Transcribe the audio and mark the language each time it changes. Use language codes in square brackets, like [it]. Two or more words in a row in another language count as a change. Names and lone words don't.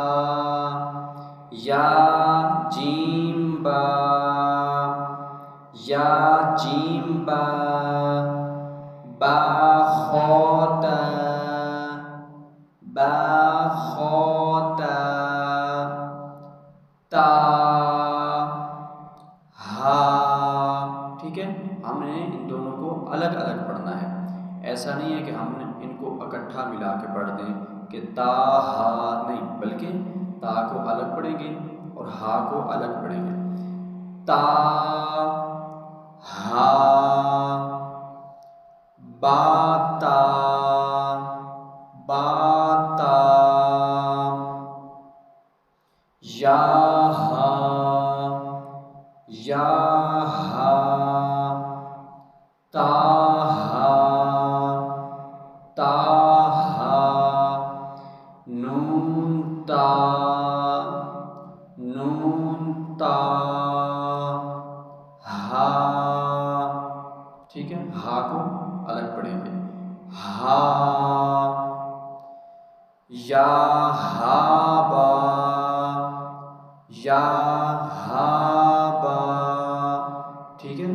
[ur] یا جیم با، یا جیم با، با خا تا با خا تا، تا ہا، ٹھیک ہے؟ ہم نے ان دونوں کو الگ الگ پڑھنا ہے، ایسا نہیں ہے کہ ہم نے ان کو اکٹھا ملا کے پڑھ دیں کہ تا ہا، نہیں، بلکہ تا کو الگ پڑھیں گے اور ہا کو الگ پڑھیں گے۔ تا ہا، با تا با تا، یا ہا یا ہا، تا ہا تا ہا، نون تا نون تا، ہا، ٹھیک ہے؟ ہا کو الگ پڑھیں گے۔ ہا، یا ہا با یا ہا با، ٹھیک ہے؟